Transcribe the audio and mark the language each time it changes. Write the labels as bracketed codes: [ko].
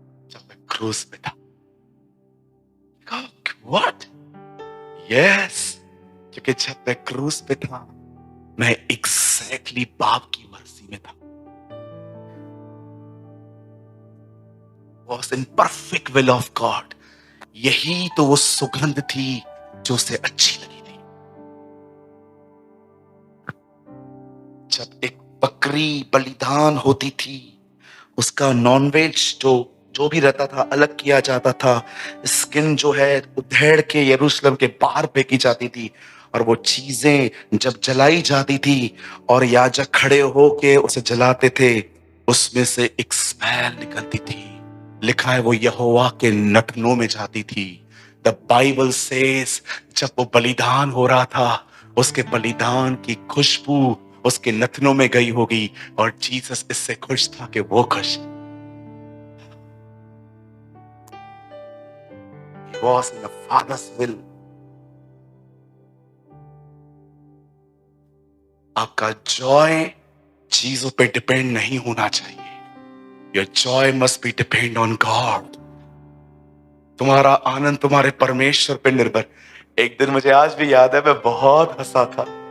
[hi] जब मैं क्रूस पे था। व्हाट? यस, क्योंकि जब मैं क्रूस पे था मैं एग्जैक्टली बाप की मर्जी में था। [en] Was in perfect will of God। [hi] यही तो वो सुगंध थी जो उसे अच्छी लगी थी। जब एक बकरी बलिदान होती थी, उसका नॉनवेज जो भी रहता था अलग किया जाता था। स्किन जो है उधेड़ के यरूशलेम के बाहर फेंकी जाती थी, और वो चीजें जब जलाई जाती थी और याजक खड़े होके उसे जलाते थे, उसमें से एक स्मेल निकलती थी। लिखा है वो यहोवा के नटनों में जाती थी। द बाइबल सेज जब वो बलिदान हो रहा था, उसके बलिदान की खुशबू उसके नथनों में गई होगी, और जीसस इससे खुश था कि वो खुश। [en] He was in the Father's will। [hi] आपका जॉय चीजों पे डिपेंड नहीं होना चाहिए। [en] Your joy must be depend on God। [hi] तुम्हारा आनंद तुम्हारे परमेश्वर पे निर्भर। एक दिन मुझे आज भी याद है, मैं बहुत हंसा था।